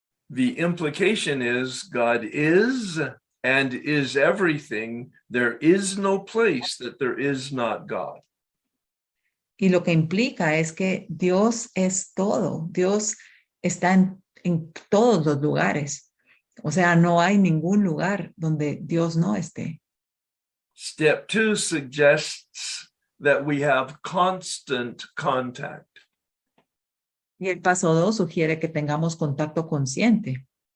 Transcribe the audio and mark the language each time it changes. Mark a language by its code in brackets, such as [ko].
[en] The implication is God is and is everything. There is no place that there is not God. [es] Y lo que implica es que Dios es todo. Dios está en todos los lugares. O sea, no hay ningún lugar donde Dios no esté. [en] Step 2 suggests that we have constant contact. [es] Y el paso 2 sugiere que tengamos contacto consciente.